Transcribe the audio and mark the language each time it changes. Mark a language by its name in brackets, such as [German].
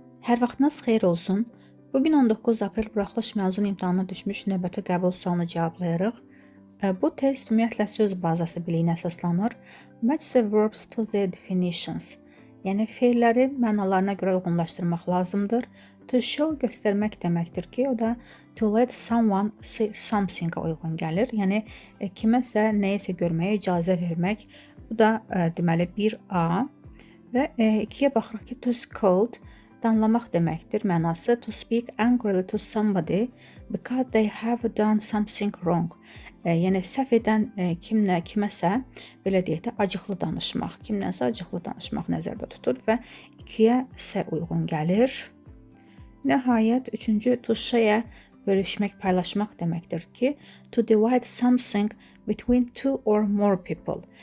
[Azerbaijani] Hər vaxtınız xeyir olsun. Bugün 19 aprel buraxılış məzun imtahanına düşmüş növbəti qəbul sualını cavablayırıq. Bu test ümumiyyətlə söz bazası biliyinə əsaslanır. [English] Match the verbs to their definitions. [Azerbaijani] Yəni feilləri mənalarına görə uyğunlaşdırmaq lazımdır. To show göstərmək deməkdir ki, o da [English] to let someone see something- [Azerbaijani] a uyğun gəlir. Yəni kiməsə nəyisə görməyə icazə vermək. Bu da deməli 1A və 2-yə baxırıq ki, to scold danlamaq deməkdir. Mənası [English] to speak angrily to somebody because they have done something wrong. [Azerbaijani] Yəni səhv edən kiməsə belə deyək də acıqlı danışmaq, kimdənsə acıqlı danışmaq nəzərdə tutulur və 2-yə isə uyğun gəlir. Nəhayət 3-cü to share bölüşmək, paylaşmaq deməkdir ki, [English] to divide something between two or more people.